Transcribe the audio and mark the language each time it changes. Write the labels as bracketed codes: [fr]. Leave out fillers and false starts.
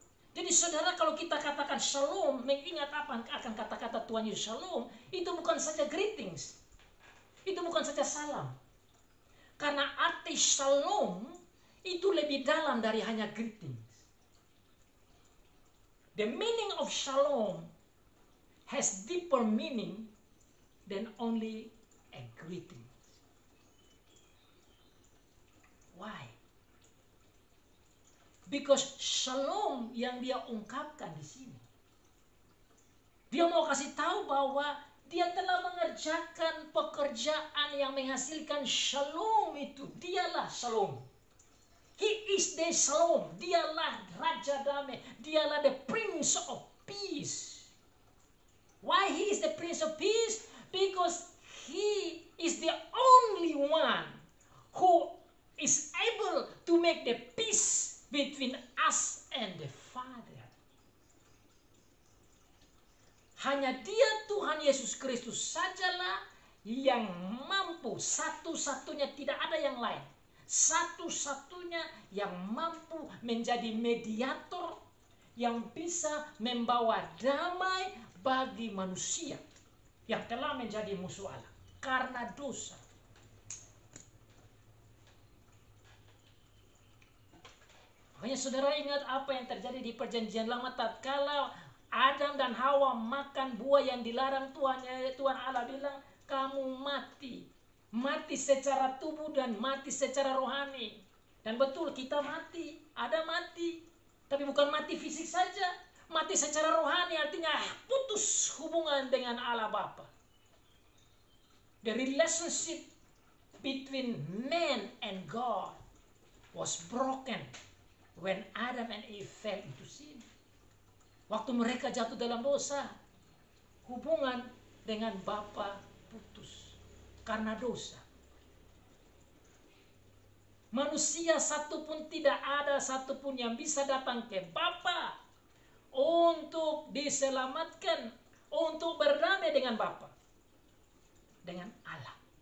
[id] Jadi saudara, kalau kita katakan shalom, mengingat apa akan kata-kata Tuhan Yesus shalom, itu bukan saja greetings. Itu bukan saja salam. Karena arti shalom itu lebih dalam dari hanya greetings. [en] The meaning of shalom has deeper meaning than only a greeting. Why? Because [id] shalom yang dia ungkapkan di sini, dia mau kasih tahu bahwa dia telah mengerjakan pekerjaan yang menghasilkan shalom itu. Dialah shalom. [en] He is the Shalom. [id] Dialah Raja Damai. Dialah [en] the Prince of Peace. Why He is the Prince of Peace? Because He is the only one who is able to make the peace between us and the Father. [id] Hanya Dia, Tuhan Yesus Kristus sajalah yang mampu, satu-satunya, tidak ada yang lain, satu-satunya yang mampu menjadi mediator yang bisa membawa damai bagi manusia yang telah menjadi musuh Allah karena dosa. Makanya saudara ingat apa yang terjadi di perjanjian lama tatkala Adam dan Hawa makan buah yang dilarang Tuhan Allah bilang, kamu mati. Mati secara tubuh dan mati secara rohani. Dan betul kita mati, ada mati. Tapi bukan mati fisik saja. Mati secara rohani artinya putus hubungan dengan Allah Bapa. [en] The relationship between man and God was broken when Adam and Eve fell into sin. [id] Waktu mereka jatuh dalam dosa, hubungan dengan Bapa putus karena dosa. Manusia satupun tidak ada satupun yang bisa datang ke Bapa untuk diselamatkan, untuk berdamai dengan Bapa, dengan Allah.